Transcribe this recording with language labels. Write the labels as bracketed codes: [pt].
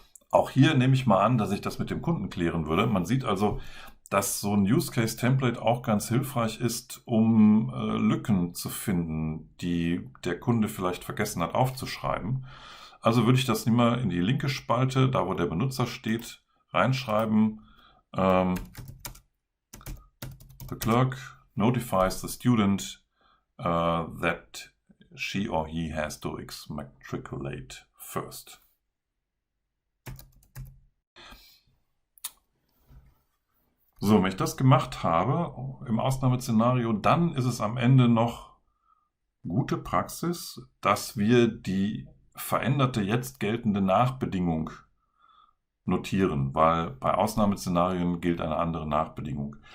[de] Auch hier nehme ich mal an, dass ich das mit dem Kunden klären würde. Man sieht also, dass so ein Use-Case-Template auch ganz hilfreich ist, um Lücken zu finden, die der Kunde vielleicht vergessen hat aufzuschreiben. Also würde ich das immer in die linke Spalte, da wo der Benutzer steht, reinschreiben. [en] The clerk notifies the student that she or he has to exmatriculate first. [de] So, wenn ich das gemacht habe im Ausnahmeszenario, dann ist es am Ende noch gute Praxis, dass wir die veränderte, jetzt geltende Nachbedingung notieren, weil bei Ausnahmeszenarien gilt eine andere Nachbedingung.